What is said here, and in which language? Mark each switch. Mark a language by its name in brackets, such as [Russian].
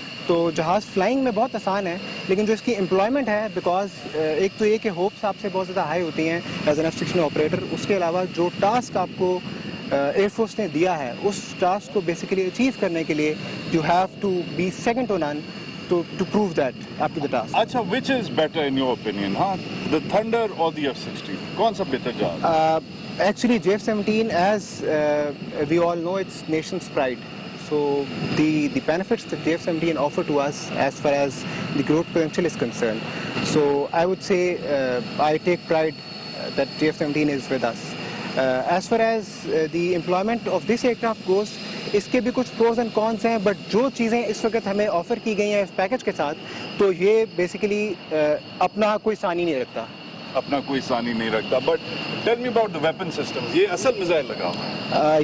[Urdu] تو جہاز فلائنگ میں بہت آسان ہے لیکن جو اس کی امپلائمنٹ ہے بیکاز ایک تو یہ کہ ہوپس آپ سے بہت زیادہ ہائی ہوتی ہیں ایز این F-16 آپریٹر, اس کے علاوہ جو ٹاسک آپ کو ایئر فورس نے دیا ہے اس ٹاسک کو بیسیکلی اچیو کرنے کے لیے you have to be second to نن [English] to prove that up to the task. اچھا which is better in your opinion, ہاں the Thunder or the F-16, [Urdu] کون سا بہتر جہاز؟ [English] Actually JF-17 as we all know it's nation's pride. So the benefits that JF-17 offer to us as far as the growth potential is concerned. So I would say I take pride that JF-17 is with us. As far as the employment of this aircraft goes, [Urdu] اس کے بھی کچھ pros and کونس ہیں but جو چیزیں اس وقت ہمیں offer کی گئی ہیں اس پیکج کے ساتھ تو یہ بیسیکلی اپنا کوئی ثانی نہیں رکھتا. اپنا کوئی ثانی نہیں رکھتا. [English] but tell me about the weapon systems, [Urdu] یہ اصل میزائل لگا ہوا ہے.